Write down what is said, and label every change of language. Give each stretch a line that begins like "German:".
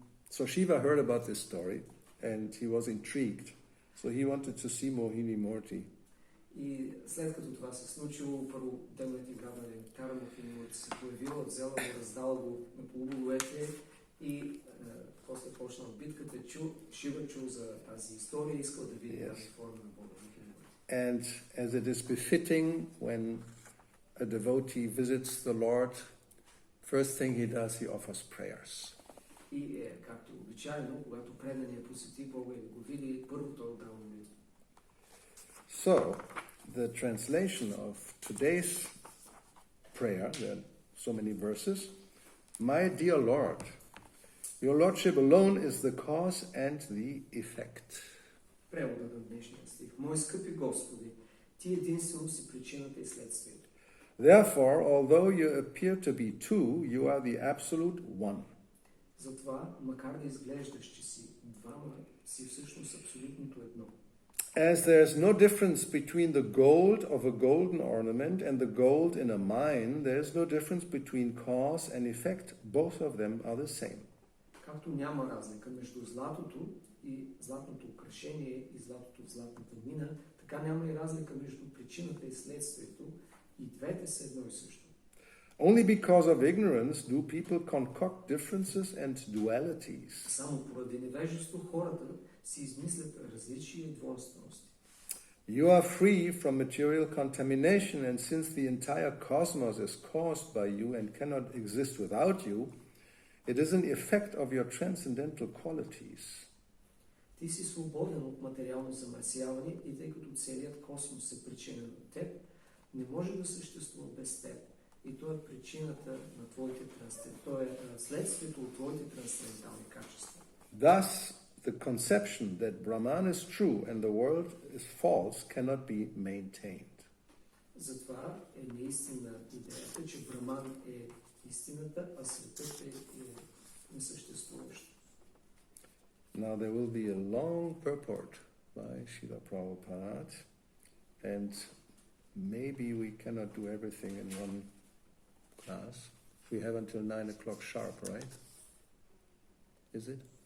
English: So Shiva heard about this story, and he was intrigued. So he wanted to see Mohini Murti.
Bulgarian: И след като това се случило, първо демоните грабнали нектара, Mohini Murti се появила, взела го, раздала го на полубоговете и после почнал битката, Шива чул за тази история, искал да види тази форма на Бога.
English: And as it is befitting when a devotee visits the Lord, first thing he does, he offers prayers.
Bulgarian: И както обичайно, когато преданият посети Бога и да го види, първо той отдава молитва.
English: So, the translation of today's prayer, there are so many verses. My dear Lord, your Lordship alone is the cause and the effect.
Bulgarian: Преводът на днешния стих. Мои скъпи Господи, Ти единствено си причината и следствието.
English: Therefore, although you appear to be two, you are the absolute one.
Bulgarian: Затова, макар да изглеждаш, че си двама, си всъщност абсолютното едно.
English: As there is no difference between the gold of a golden ornament and the gold in a mine, there is no difference between cause and effect. Both of them are the same.
Bulgarian: Както няма разлика между златото и златното украшение и златото в златната мина, така няма и разлика между причината и следствието, и двете са едно и също.
English: Only because of ignorance do people concoct differences and dualities.
Bulgarian: Само поради невежество хората си измислят различия и двойствености.
English: You are free from material contamination, and since the entire cosmos is caused by you and cannot exist without you, it is an effect of your transcendental qualities.
Bulgarian: Ти си свободен от материално замърсяване и тъй като целият космос е причинен от теб, не може да съществува без теб. И то е причината на твоите то е следствието от твоите трансцендентални качества.
English: Thus, the conception that Brahman is true and the world is false cannot be maintained.
Bulgarian: Затова е неистина идеята, че Браман е истината, а светът е несъществуващо.
English: Now there will be a long purport by Srila Prabhupada, and maybe we cannot do everything in one class. We have until 9 o'clock sharp, right? Is it?